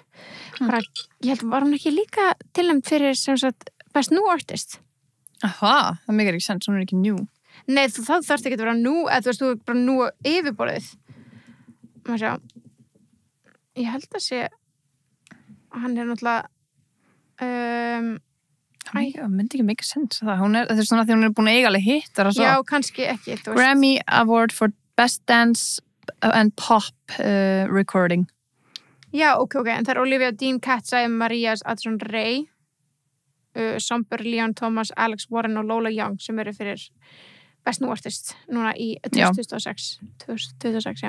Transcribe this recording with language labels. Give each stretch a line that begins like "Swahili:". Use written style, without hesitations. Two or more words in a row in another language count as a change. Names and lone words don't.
Icelandic: Bara, ég held, var hún ekki líka tilnæmd fyrir sem sagt Best New Artist? Aha, það meikar ekki sens, hún ekki new. Nei, það þarfst ekki að vera nú, eða þú veist, þú er bara nú yfirborðið. Maður sjá, ég held að sé, hann náttúrulega, það myndi ekki
English: make sense
Icelandic: það. Það er svona því hún búin að eiga alveg hittar og svo. Já, kannski ekki. Grammy Award for Best Dance and Pop Recording. Já, ok, en það er Olivia Dean, Katja, Marías, Addison Rae, Somber, Leon Thomas, Alex Warren og Lola Young sem eru fyrir Best New Artist núna í 2006, já.